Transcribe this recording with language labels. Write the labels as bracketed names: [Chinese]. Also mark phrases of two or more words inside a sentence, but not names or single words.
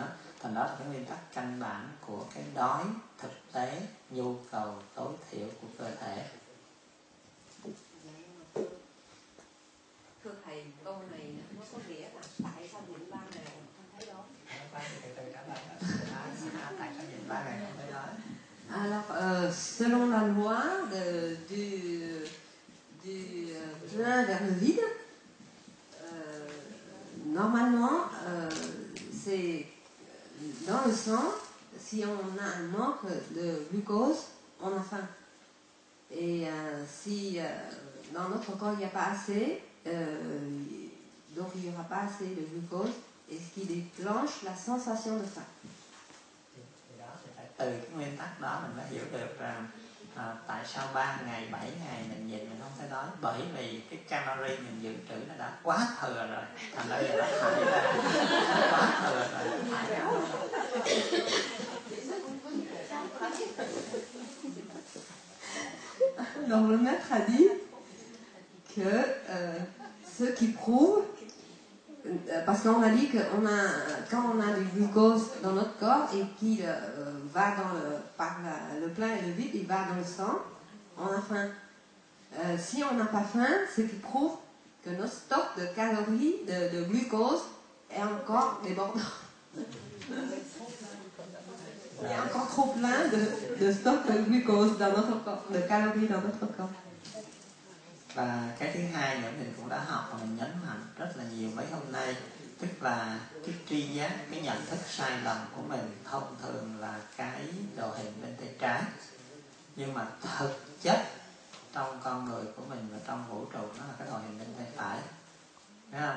[Vietnamese] Thành đó là cái nguyên tắc căn bản của cái đói thực tế, nhu cầu tối thiểu của cơ thể. Thưa thầy, câu này nó có nghĩa là tại sao nhịn 3 ngày không thấy đói? Tại sao nhịn 3 ngày không thấy đói? [French] Alors, selon la loi du plein vers le vide, normalement, c'est dans le sang, si on a un manque de glucose, on a faim. Et si dans notre corps il n'y a pas assez, donc il n'y aura pas assez de glucose, et ce qui déclenche la sensation de faim. [Vietnamese] Từ cái nguyên tắc đó mình mới hiểu được rằng tại sao 3 ngày, 7 ngày mình nhịn mình không thấy đói. Bởi vì cái calorie mình dự trữ nó đã quá thừa rồi. Thành ra giờ nó thải ra, nó quá thừa rồi, nó thải ra. [French] Donc le maître a dit que ce qui prouve, parce qu'on a dit que quand on a du glucose dans notre corps et qu'il va par le plein et le vide, il va dans le sang, on a faim. Si on n'a pas faim, ce qui prouve que notre stock de calories, de glucose est encore débordant. Il y a encore trop plein de stock de glucose dans notre corps, de calories dans notre corps. [Vietnamese] Và cái thứ hai nữa mình cũng đã học và mình nhấn mạnh rất là nhiều mấy hôm nay, tức là cái tri giác, cái nhận thức sai lầm của mình thông thường là cái đồ hình bên tay trái, nhưng mà thực chất trong con người của mình và trong vũ trụ nó là cái đồ hình bên tay phải, thấy không?